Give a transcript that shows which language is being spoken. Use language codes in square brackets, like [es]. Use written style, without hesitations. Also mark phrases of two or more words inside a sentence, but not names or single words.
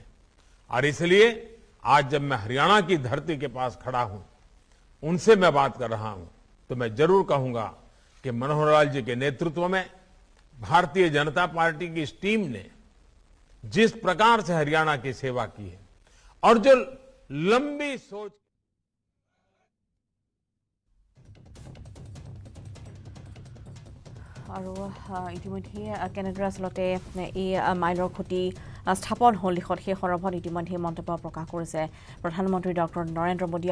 [hi] और इसलिए आज जब मैं हरियाणा की धरती के पास खड़ा हूं, उनसे मैं बात कर रहा हूं, तो मैं जरूर कहूंगा कि मनोहर लाल जी के नेतृत्व में भारतीय जनता पार्टी की इस टीम ने जिस प्रकार से हरियाणा की सेवा की है और जो लंबी सोच [as] আৰু ইতিমধ্যে কেনেদৰে আচলতে এই মাইলৰ খুঁটি স্থাপন হ'ল দিশত সেই সন্দৰ্ভত ইতিমধ্যে মন্তব্য প্ৰকাশ কৰিছে প্ৰধানমন্ত্ৰী ডক্টৰ নৰেন্দ্ৰ মোদী।